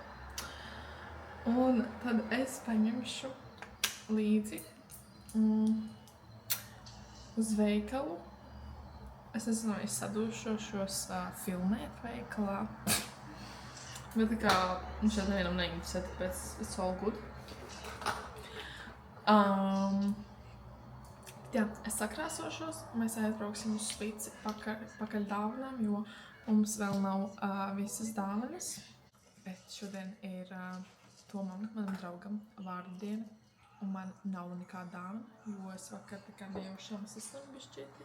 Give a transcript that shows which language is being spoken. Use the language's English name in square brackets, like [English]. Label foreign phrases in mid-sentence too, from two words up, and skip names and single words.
[Latvian] Un tad es paņemšu līdzi uz veikalu. Es nezinu, vai es sadūšos filmēt veikalā. Bet tā kā šeit nevienam neinteresē, tāpēc [English] it's all good. [Latvian] Jā, es sakrāsošos, mēs aizbrauksim uz Spici pakaļ dāvanām, jo mums vēl nav visas dāvanas. Bet šodien ir Tomam, manam draugam, vārdu diena, un man nav nekāda dāvana, jo es vakar tikai nejaušām saslimu bišķīti.